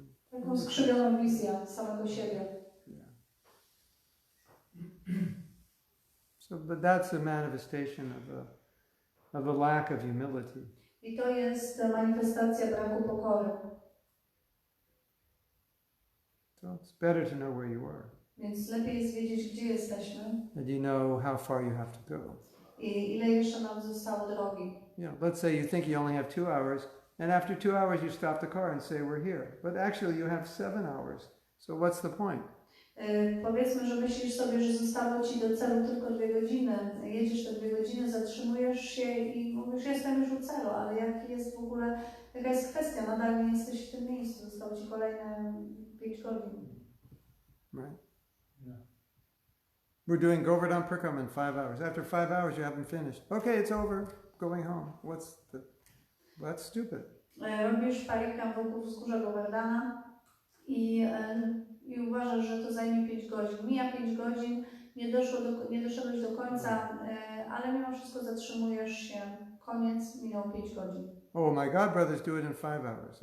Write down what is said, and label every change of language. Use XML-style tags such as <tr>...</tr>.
<pl>Taką skrzywioną wizję samego siebie.</pl> <en>Yeah. So, but that's a manifestation of a lack of humility.</en> <pl>I to jest manifestacja braku pokory.</pl> <en>So it's better to know where you are.</en> <pl>Więc lepiej jest wiedzieć, gdzie jesteśmy.</pl> <en>And you know how far you have to go.</en> <pl>I ile jeszcze nam zostało drogi.</pl> <en>Let's say you think you only have 2 hours, and after 2 hours you stop the car and say we're here. But actually you have 7 hours. So what's the point?</en> <pl>Powiedzmy, że myślisz sobie, że zostało ci do celu tylko 2 godziny. Jedziesz te 2 godziny, zatrzymujesz się i mówisz, jestem już u celu, ale jaka jest kwestia? Nadal nie jesteś w tym miejscu. Zostało ci kolejne 5 godzin.</pl> <en>Right? Yeah. We're doing Govardhan Prakam in 5 hours. After 5 hours you haven't finished. Okay, it's over. Going home. That's stupid.</en> <pl>Robisz parikam wokół wzgórza Govardhana i uważasz, że to zajmie 5 godzin. Mija 5 godzin, nie doszedłeś do końca, ale mimo wszystko zatrzymujesz się. Koniec, minęło 5 godzin.</pl> <en>Oh, my God brothers do it in 5 hours.</en>